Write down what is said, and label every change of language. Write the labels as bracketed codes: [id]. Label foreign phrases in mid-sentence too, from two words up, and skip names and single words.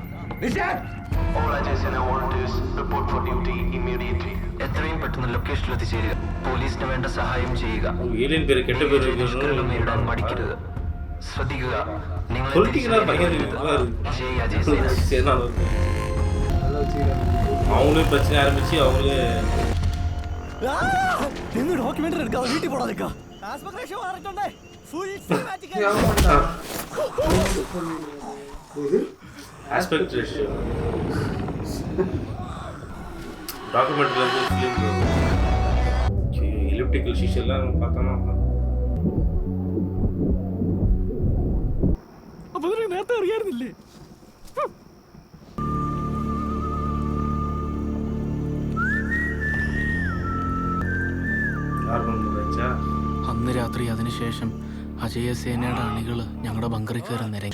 [ml] എത്രയും പെട്ടെന്ന് ലൊക്കേഷനിൽ എത്തിച്ചേരുക. പോലീസിന് വേണ്ട സഹായം ചെയ്യുക. നേരിടാൻ മടിക്കരുത്. ശ്രദ്ധിക്കുക, [ta] அவங்களும் பிரச்சனை ஆரம்பிச்சு அவங்களே [ml] ഡോക്യുമെന്ററി എടുക്കാം. വീട്ടിൽ പോടാ. [en] aspect ratio documentல [ta] இருந்து [en] film elliptical sheet [ta] எல்லாம் பார்த்தோம்னா [ml] അപ്പൊ നേരത്തെ അറിയായിരുന്നില്ലേ? അന്ന് രാത്രി അതിനുശേഷം അജയസേനയുടെ അണികൾ ഞങ്ങളുടെ ബങ്കറിൽ കയറി നിരങ്ങി.